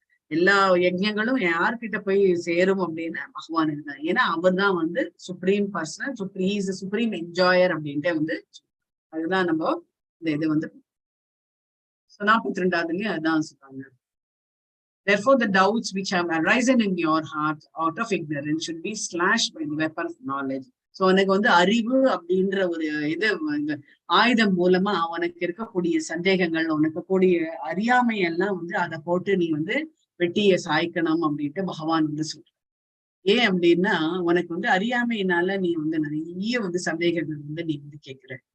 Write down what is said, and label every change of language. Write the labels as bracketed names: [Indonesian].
[Tamil] எல்லா யஜ்ஞங்களும் யார்கிட்ட போய் சேரும் அப்படின்னா பகவானுக்கு தான். ஏன்னா அவர் தான் வந்து சுப்ரீம் பர்சன், சுப்ரீம் என்ஜாயர் அப்படின்ட்டு வந்து அதுதான் நம்ம இந்த இது வந்து 42வதுலயும் அதுதான் சொல்றாங்க. [English] Therefore, the doubts which have arisen in your heart out of ignorance should be slashed by the weapon of knowledge. [Tamil] So உனக்கு வந்து அறிவு அப்படின்ற ஒரு இது ஆயுதம் மூலமா உனக்கு இருக்கக்கூடிய சந்தேகங்கள், உனக்கு கூடிய அறியாமை எல்லாம் வந்து அதை போட்டு நீ வந்து வெட்டிய சாய்க்கணும் அப்படின்ட்டு பகவான் வந்து சொல்ற. ஏன் அப்படின்னா உனக்கு வந்து அறியாமையினால நீ வந்து நிறைய வந்து சந்தேகங்கள் வந்து நீ வந்து கேட்கிற.